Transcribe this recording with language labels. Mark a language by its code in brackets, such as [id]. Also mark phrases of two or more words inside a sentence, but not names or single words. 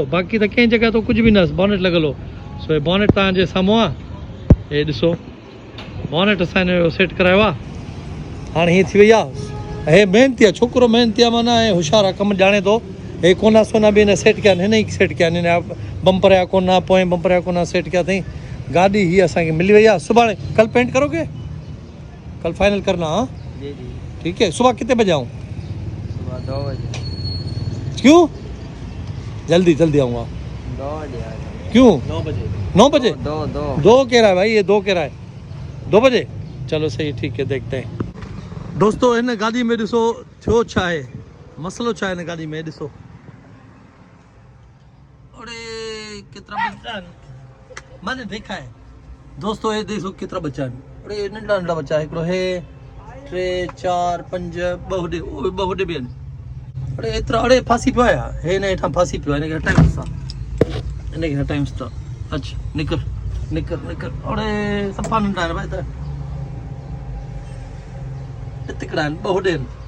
[sd] बाक़ी त कंहिं जॻह तो कुझु बि न, बॉनेट लॻल हो। सो हे बॉनेट तव्हांजे साम्हूं आहे, हे ॾिसो बॉनेट असां हिन जो सेट करायो आहे। हाणे हीअं थी वई आहे। हे महिनती आहे छोकिरो, महिनती आहे माना ऐं होशियारु आहे, कमु ॼाणे थो। हे कोना सोना बि हिन सेट कया आहिनि, हिन ई सेट कया आहिनि। हिन जा बम्पर जा कोना, पोएं बम्पर जा कोना सेट कया अथई। गाॾी हीअ असांखे मिली वई आहे। [ur] سبھاڻے کل پینٹ کرو گے؟ کل فائنل کرنا؟ ہاں جی جی ٹھیک ہے۔ صبح کتنے بجے آؤں? صبح 2 بجے. کیوں؟ جلدی جلدی آؤں گا. 2 بجے آ جاؤ. کیوں? 9 بجے. 9 بجے? 2 دو کہہ رہا ہے بھائی، یہ 2 کہہ رہا ہے۔ 2 بجے چلو سہی، ٹھیک ہے، دیکھتے ہیں. [sd] दोस्तों हिन गाॾी में ॾिसो थियो छा आहे, मसलो छा आहे हिन गाॾी में ॾिसो। अरे केतिरा बच्चा आहिनि, [ur] میں نے دیکھا ہے. دوستوں یہ دیکھو [sd] केतिरा बच्चा आहिनि। अरे नंढा नंढा बच्चा, हिकिड़ो हे 3 4 5 ॿ होॾे बि आहिनि। अरे एतिरा, अरे फासी पियो आहे हे, हिन हेठां फासी पियो आहे, हिनखे हटायूंसि था, हिनखे हटायूंसि था। अच्छा निकर निकर निकर। अरे सफ़ा नंढा आहिनि भाई, त तिकड़ा आहिनि, 2 होॾे आहिनि।